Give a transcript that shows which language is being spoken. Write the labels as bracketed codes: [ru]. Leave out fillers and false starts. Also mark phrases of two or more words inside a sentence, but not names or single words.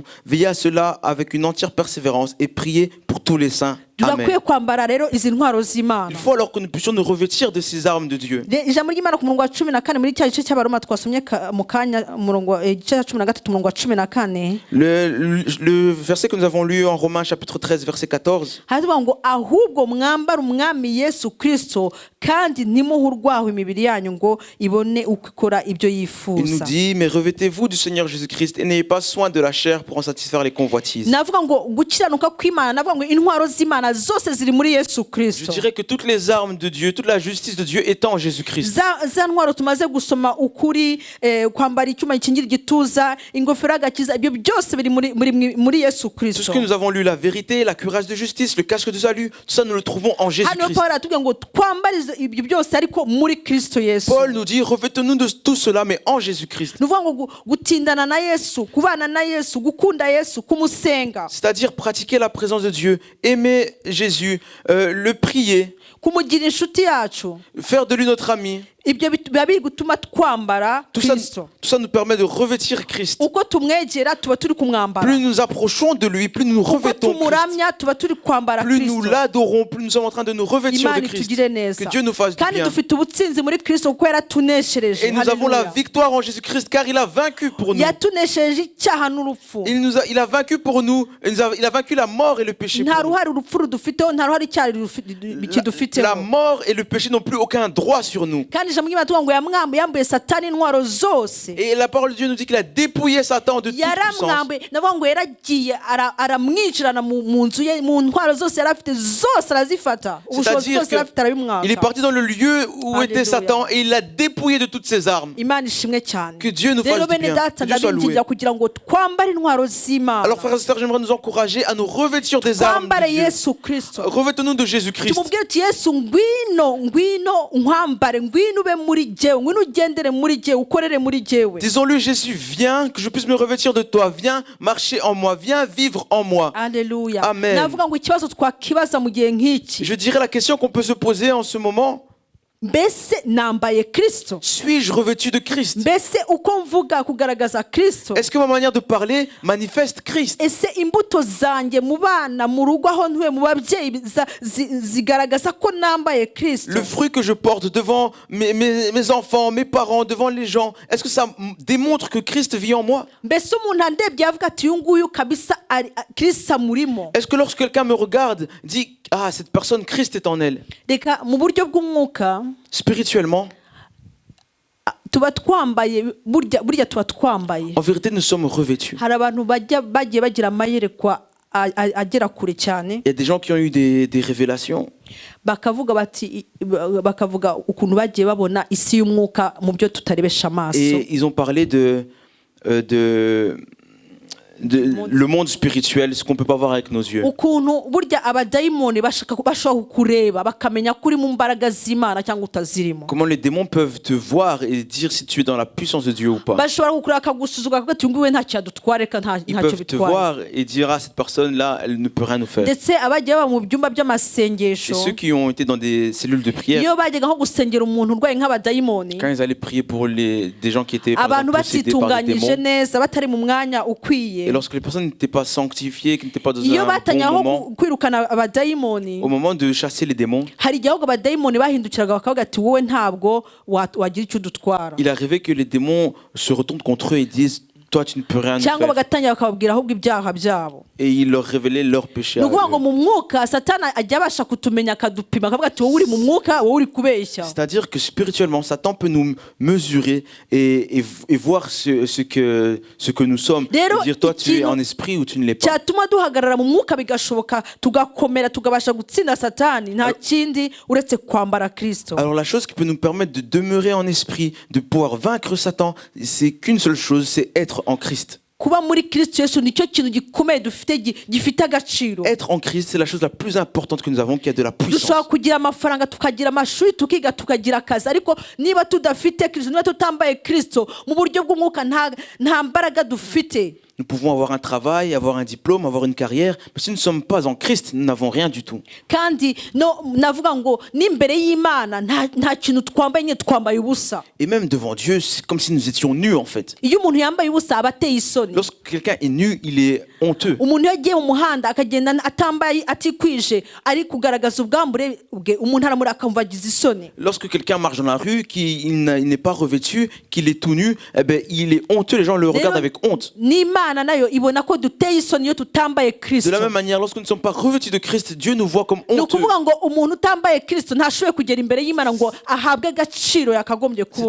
[fr] Veillez à cela avec une entière persévérance et priez pour tous les saints. Amen. [rw] turakwiye kwambara rero izi ntwaro z'Imana. [fr] Il faut alors que nous puissions nous revêtir de ces armes de Dieu. [rw] ijambo ry'Imana ku murongo wa 14 muri cya gice cy'Abaroma twasomye mu kanya, umurongo igice cya 13 umurongo wa 14. [fr] Le verset que nous avons lu en Romains chapitre 13 verset 14. [rw] haravuga ngo ahubwo mwambara umwami Yesu Kristo kandi ntimuhe urwaho imibiri yanyu ngo ibone uko ikora ibyo [fr] Il nous [rw] yifuza. [fr] dit, mais revêtez-vous du Seigneur Jésus-Christ et n'ayez pas soin de la chair pour en satisfaire les convoitises. [rw] navuga ngo gukiranuka kw'Imana, navuga ngo intwaro z'Imana zose ziri muri Yesu [fr] Je [rw] Kristo. [fr] dirais que toutes les armes de Dieu, toute la justice de Dieu est en Jésus-Christ. [rw] za ntwaro tumaze gusoma, ukuri, kwambara icyuma gikingira igituza, ingofero y'agakiza, ibyo byose biri muri Yesu [fr] Tout ce [rw] Kristo. [fr] que nous avons lu, la vérité, la cuirasse de justice, le casque de salut, tout ça nous le trouvons en [rw] hano [fr] Jésus-Christ. [rw] Pawulo aratubwira ngo twambarize ibyo byose ariko muri Kristo Yesu. [fr] Paul nous dit, revêtons-nous de tout cela, mais en Jésus-Christ. [rw] ni ukuvuga ngo gutindana na Yesu, kubana na Yesu, gukunda Yesu, kumusenga, [fr] C'est-à-dire pratiquer la présence de Dieu, aimer Jésus, le prier, [rw] kumugira inshuti yacu. [fr] faire de lui notre ami. [rw] ibyo biba biri gutuma twambara [fr] Tout [rw] Kristo. [fr] ça nous permet de revêtir Christ. [rw] uko tumwegera tuba turi kumwambara. [fr] Plus nous approchons de lui, plus nous [rw] uko [fr] revêtons Christ. [rw] tumuramya tuba turi kwambara [fr] Plus nous [rw] Kristo. [fr] l'adorons, plus nous sommes en train de nous revêtir [rw] Imana [fr] de Christ. [rw] itugire neza. [fr] Que Dieu nous fasse du [rw] kandi [fr] bien. [rw] dufite ubutsinzi muri Kristo kuko yaratuneshereje. [fr] Et nous avons la Hallelujah. victoire en Jésus-Christ car il a vaincu pour nous. [rw] yatuneshereje icyaha n'urupfu. [fr] Il a vaincu pour nous. Il a vaincu la mort et le péché [rw] nta [fr] pour nous. [rw] ruhare urupfu rudufiteho, nta ruhare icyaha [fr] La [rw] kidufiteho. [fr] mort et le péché n'ont plus aucun droit sur nous. [rw] kandi ijambo ry'Imana tuvuga ngo yambuye Satani intwaro zose. [fr] Et la parole de Dieu nous dit qu'il a dépouillé Satan de toute puissance. [rw] yaramwambuye, navuga ngo yaragiye aramwinjirana mu nzu ye, mu ntwaro zose yari afite zose arazifata. ubushobozi [fr] C'est-à-dire [rw] bwose yari afite [fr] qu'il est [rw] arabimwaka. [fr] parti dans le lieu où Alléluia. était Satan et il l'a dépouillé de toutes ses armes. [rw] Imana ishimwe cyane. [fr] Que Dieu nous fasse [rw] rero [fr] du [rw] bene [fr] bien. [rw] data [fr] Que Dieu soit [rw] ndabingingira [fr] loué. [rw] kugira ngo twambare intwaro z'Imana, [fr] Alors frères et sœurs, j'aimerais nous encourager à nous revêtir des armes [rw] twambare [fr] de Dieu. [rw] Yesu Kristo. [fr] Revêtons-nous de Jésus-Christ. [rw] tumubwire uti Yesu ngwino nkwambare, ngwino ube muri jyewe, ngwino ugendere muri jyewe, ukorere muri jyewe. [fr] Disons-lui, Jésus, viens, que je puisse me revêtir de toi. Viens marcher en moi. Viens vivre en moi. Alléluia. Amen. [rw] navuga ngo ikibazo twakibaza mu gihe nk'iki, [fr] Je dirais la question qu'on peut se poser en ce moment. [rw] mbese nambaye kristo? [fr] Suis-je revêtu de Christ? [rw] mbese uko mvuga kugaragaza kristo? [fr] Est-ce que ma manière de parler manifeste Christ? [rw] ese imbuto zanjye mu bana, mu rugo aho ntuye, mu babyeyi zigaragaza ko nambaye kristo? [fr] Le fruit que je porte devant mes enfants, mes parents, devant les gens, est-ce que ça démontre que Christ vit en moi? [rw] mbese umuntu andebye avuga ati uyu nguyu kabisa kristo amurimo? [fr] Est-ce que lorsque quelqu'un me regarde, dit « Ah, cette personne, Christ est en elle » [rw] reka mu buryo bw'umwuka [fr] spirituellement, [rw] tuba twambaye, burya tuba twambaye. [fr] en vérité, nous sommes revêtus. [rw] hari abantu bagiye bagira amayerekwa agera kure cyane, [fr] Il y a des gens qui ont eu des révélations [rw] bakavuga ukuntu bagiye babona isi y'umwuka mu byo tutarebesha amaso. [fr] et ils ont parlé de le monde spirituel, ce qu'on ne peut pas voir avec nos yeux. [rw] ukuntu burya abadayimoni bashobora kukureba bakamenya ko uri mu mbaraga z'Imana cyangwa utazirimo. [fr] Comment les démons peuvent te voir et dire si tu es dans la puissance de Dieu ou pas. [rw] bashobora kukureba bakagusuzugura bakavuga ati uyu nguyu ntacyo adutwara, reka [fr] Ils [rw] ntacyo [fr] peuvent te [rw] bitwara. [fr] voir et dire ah, cette personne-là, elle ne peut rien nous faire. [rw] ndetse abagiye baba mu byumba [fr] Et [rw] by'amasengesho, [fr] ceux qui ont été dans des cellules de prière, [rw] iyo bajyaga nko gusengera umuntu urwaye nk'abadayimoni, [fr] quand ils allaient prier pour des gens qui étaient par [rw] abantu [fr] exemple, possédés par des [rw] batitunganyije [fr] démons, [rw] neza, batari mu mwanya ukwiye, [fr] et lorsque les personnes n'étaient pas sanctifiées, qui n'étaient pas dans [rw] iyo [fr] un [rw] batanyaho [fr] bon moment, [rw] kwirukana abadayimoni, [fr] au moment de chasser les démons, [rw] hari igihe ahubwo abadayimoni bahindukiraga bakavuga ati wowe ntabwo wagira icyo udutwara, [fr] il arrivait que les démons se retournent contre eux et disent toi tu ne peux rien nous [rw] cyangwa [fr] faire. [rw] bagatangira bakababwira ahubwo ibyaha byabo. [fr] Et il leur révélait leurs péchés. [rw] ni [fr] à [rw] ukuvuga ngo [fr] eux. [rw] mu mwuka satani ajya abasha kutumenya akadupima akavuga ati wowe uri mu mwuka, wowe uri kubeshya. [fr] C'est-à-dire que spirituellement, Satan peut nous mesurer et voir ce que nous sommes. Et [rw] Rero, [fr] dire toi tu es [rw] ikintu [fr] en esprit ou tu ne l'es pas. [rw] cyatuma duhagarara mu mwuka bigashoboka tugakomera tukabasha gutsinda satani, nta kindi uretse kwambara kristo. [fr] Alors la chose qui peut nous permettre de demeurer en esprit, de pouvoir vaincre Satan, c'est qu'une seule chose, c'est être en Christ. [rw] kuba muri kristo yesu nicyo kintu gikomeye dufite gifite agaciro. [fr] Être en Christ, c'est la chose la plus importante que nous avons, qui a de la [rw] dushobora [fr] puissance. [rw] kugira amafaranga, tukagira amashuri, tukiga, tukagira akazi, ariko niba tudafite kristo, niba tutambaye kristo mu buryo bw'umwuka, nta mbaraga dufite. [fr] Nous pouvons avoir un travail, avoir un diplôme, avoir une carrière, mais si nous ne sommes pas en Christ, nous n'avons rien du tout. [rw] kandi navuga ngo n'imbere y'Imana nta kintu twambaye, nyine twambaye ubusa. [fr] Et même devant Dieu, c'est comme si nous étions nus en fait. [rw] iyo umuntu yambaye ubusa aba ateye isoni. [fr] Lorsque quelqu'un est nu, il est honteux. [rw] umuntu iyo agiye mu muhanda akagenda atambaye, atikwije, ari kugaragaza ubwambure bwe, umuntu aramura akumva agize isoni. [fr] Lorsque quelqu'un marche dans la rue, qu'il n'est pas revêtu, qu'il est tout nu, eh ben, il est honteux, les gens le regardent avec honte. [rw] n'Imana nayo ibona ko duteye isoni iyo tutambaye [fr] De [rw] kristo. [fr] la même manière, lorsque nous ne sommes pas revêtus de Christ, Dieu nous voit comme [rw] ni [fr] honteux. [rw] ukuvuga ngo umuntu utambaye kristo ntashoboye kugera imbere y'Imana ngo ahabwe agaciro yakagombye kubona.